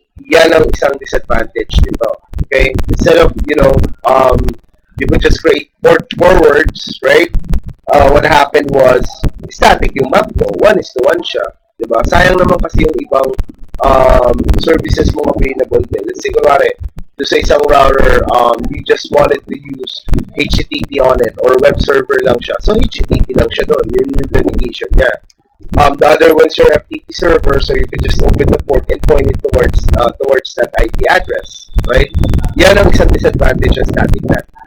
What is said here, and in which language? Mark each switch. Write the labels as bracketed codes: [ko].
[tl] Yan ang isang disadvantage nito. [en] Okay? Instead of, you could just create port forwards, right? What happened was, [tl] static yung map mo. 1:1 siya. Diba? Sayang naman kasi yung ibang services mo available din. [en] Let's say, [tl] kunwari, sa isang router, [en] you just wanted to use HTTP on it or web server [tl] lang siya. So, HTTP lang siya doon. Yun yung navigation niya. [en] The other one's your FTP server, so you can just open the port and point it towards that IP address. Right? [tl] Yan ang isang disadvantage ng static net.